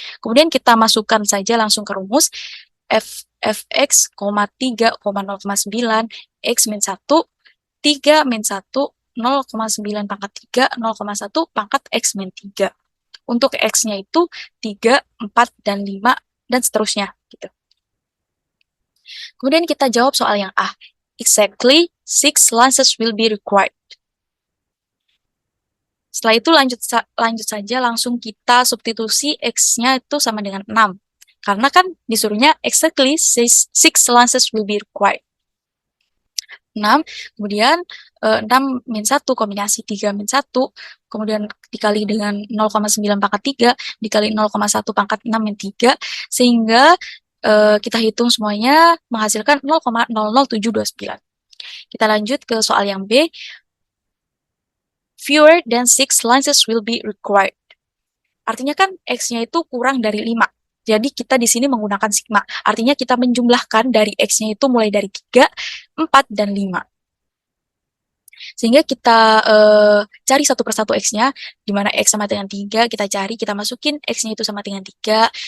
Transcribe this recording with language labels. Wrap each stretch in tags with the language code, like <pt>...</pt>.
<id>Kemudian kita masukkan saja langsung ke rumus, fx, 3, 0,9, x min 1, 3 min 1, 0,9 pangkat 3, 0,1 pangkat x min 3. Untuk x-nya itu 3, 4, dan 5, dan seterusnya. Gitu. Kemudian kita jawab soal yang A.</id> <en>Exactly 6 launches will be required.</en> <id>Setelah itu lanjut saja langsung kita substitusi x-nya itu sama dengan 6. Karena kan disuruhnya</id> <en>exactly 6 launches will be required.</en> <id>6, kemudian 6 min 1 kombinasi 3 min 1, kemudian dikali dengan 0,9 pangkat 3, dikali 0,1 pangkat 6 min 3, sehingga kita hitung semuanya menghasilkan 0,00729. Kita lanjut ke soal yang B.</id> <en>Fewer than 6 launches will be required.</en> <id>Artinya kan X-nya itu kurang dari 5. Jadi kita di sini menggunakan sigma. Artinya kita menjumlahkan dari X-nya itu mulai dari 3, 4, dan 5. Sehingga kita cari satu persatu X-nya, di mana X sama dengan 3, kita cari, kita masukin X-nya itu sama dengan 3.</id>